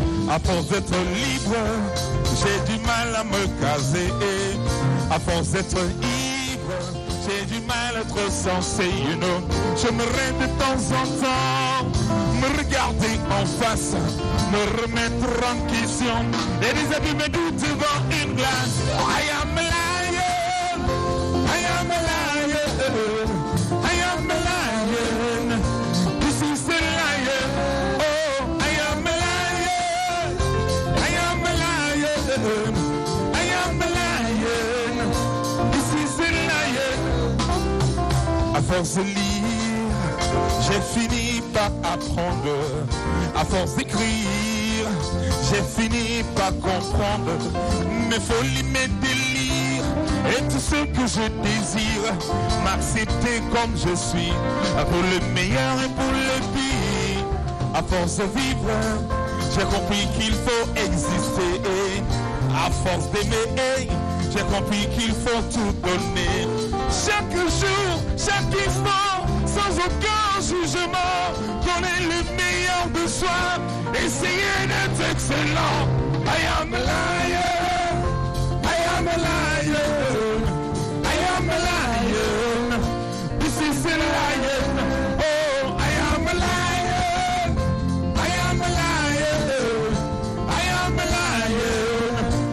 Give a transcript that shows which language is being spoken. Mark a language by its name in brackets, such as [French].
[French] À force d'être libre, j'ai du mal à me caser. À force d'être ivre, j'ai du mal à être sensé, [English] you know. [French] Je me rends de temps en temps, me regarder en face, me remettre en question et déshabiller mes doutes devant une glace. [English] I am a lion, I am a lion, I am a lion. This is a lion, oh, I am a lion, I am a lion, I am a lion. This is a lion. [French] À force de lire, j'ai fini par apprendre. À force d'écrire, j'ai fini par comprendre mes folies, mes délires et tout ce que je désire. M'accepter comme je suis, pour le meilleur et pour le pire. À force de vivre, j'ai compris qu'il faut exister. À force d'aimer, j'ai compris qu'il faut tout donner. Chaque jour, chaque instant, sans aucun jugement, donner le meilleur de soi, essayer d'être excellent. [English] I am a lion, I am a lion, I am a lion. This is a lion, oh, I am a lion, I am a lion, I am a lion.